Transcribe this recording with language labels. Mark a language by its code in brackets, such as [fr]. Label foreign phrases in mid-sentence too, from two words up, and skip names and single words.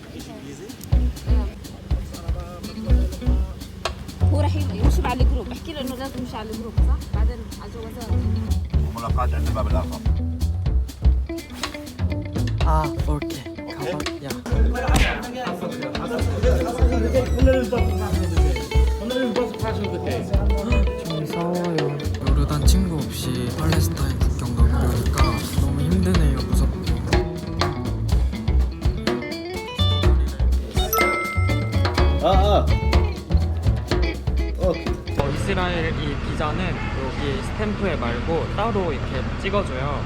[ar] هو راح يمشي مع الجروب، احكي له انه لازم يمشي على الجروب صح؟ بعدين على الجوازات ملاقات عند الباب الاخر. اوكي. [ko] 야. 좀 싸워요. 요르단 친구 없이 팔레스타인 국경 넘으려니까 너무 힘드네요. 무섭고. 이스라엘 이 비자는 여기 스탬프에 말고 따로 이렇게 찍어줘요.